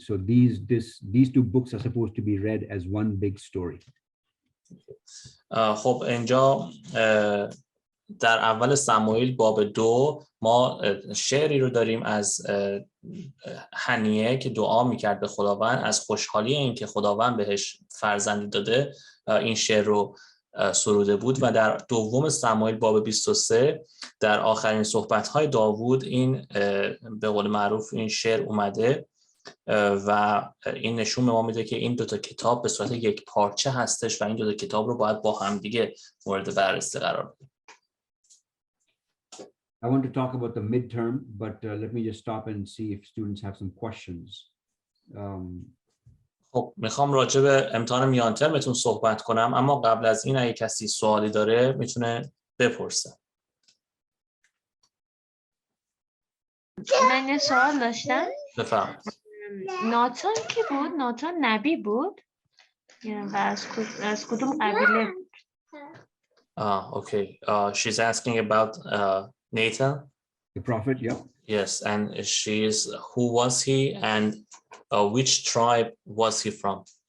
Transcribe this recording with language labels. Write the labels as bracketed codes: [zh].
[en] So these two books are supposed to be read as one big story. [fa] خب اینجا در اول سموئیل باب 2 ما شعری رو داریم از حنیه که دعا میکرد به خداوند از خوشحالی این که خداوند بهش فرزندی داده این شعر رو سروده بود. و در دوم سموئیل باب 23 در آخرین صحبت‌های داوود این به قول معروف این شعر اومده و این نشون به ما میده که این دوتا کتاب به صورت یک پارچه هستش و این دوتا کتاب رو باید با هم دیگه مورد بررسی قرار بدیم. [en] I want to talk about the midterm, but let me just stop and see if students have some questions. [fa] خب میخوام راجع به امتحان میان ترمتون صحبت کنم، اما قبل از این اگه کسی سوالی داره میتونه بپرسه. من یه سوال داشتم. بفرمایید. ناتان کی بود؟ ناتان نبی بود؟ و از کدوم قبیله بود؟ [en] Okay. She's asking about Nathan. The prophet, yeah. Yes, and who was he and which tribe was he from?